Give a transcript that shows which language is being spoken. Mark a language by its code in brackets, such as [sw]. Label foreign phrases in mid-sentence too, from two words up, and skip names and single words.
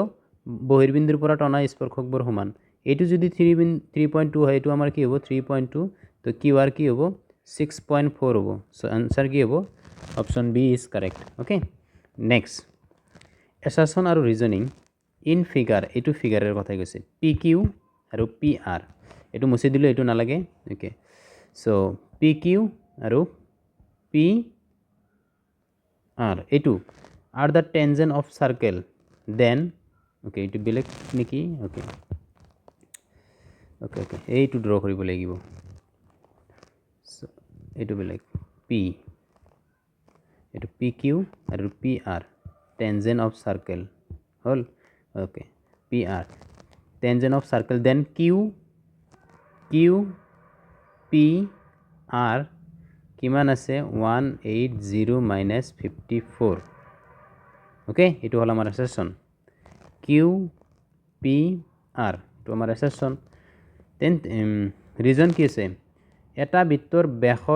[as] বহিৰ্বিন্দুৰ পৰা টনা স্পৰ্শকবোৰ সমান এইটো যদি 3.2 হয় এইটো আমাৰ কি হ'ব 3.2 তো QR কি হ'ব 6.4 হ'ব [en] so answer [as] কি হ'ব [en] option B is correct okay next assertion [as] আৰু [en] reasoning in figure [as] এইটো ফিগাৰৰ কথা কৈছে PQ আৰু PR এইটো মুছি দিলে এইটো নালাগে ওকে সো PQ আৰু PR এইটো [en] are the tangent of circle then okay [as] এইটো বেলেগ নেকি okay এইটো ড্ৰ কৰিব লাগিব সো এইটো বেলেগ এইটো PQ আৰু PR [en] tangent of circle [as] হল okay PR [en] tangent of circle then [as] QR কিমান আছে 180 minus 54 ওকে এইটো হল আমাৰ এছাৰশন QPR এইটো আমাৰ এছাৰশন [en] then reason [as] কি আছে এটা বৃত্তৰ ব্যাসৰ